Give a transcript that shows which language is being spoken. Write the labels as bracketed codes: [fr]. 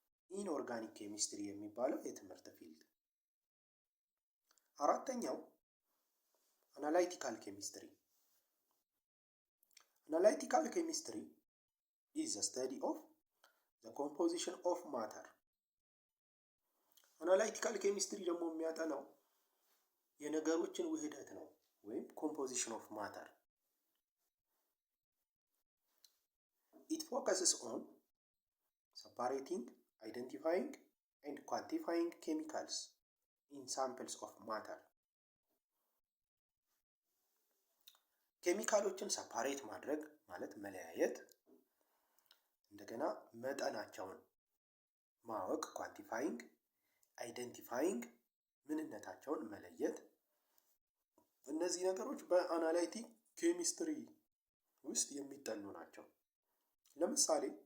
[am] ኢንኦርጋኒክ ኬሚስትሪ የሚባለው የትምህርት ፊልድ። አራተኛው አናላይቲካል ኬሚስትሪ። አናላይቲካል ኬሚስትሪ [en] is the study of the composition of matter. [am] አናላይቲካል ኬሚስትሪ ደግሞ የሚያጠናው የነገሮችን ውህደት ነው ወይም [en] composition of matter. It focuses on separating, identifying and quantifying chemicals in samples of matter. [am] ኬሚካሎችን ሰፓሬት ማድረግ ማለት መለያየት፣ እንደገና መጠናቸውን ማወቅ ኳንቲፋይንግ፣ አይደንቲፋይንግ ምንነታቸውን መለየት። እነዚህ ነገሮች በአናላይቲክ ኬሚስትሪ ውስጥ የሚጠኑ ናቸው። ለምሳሌ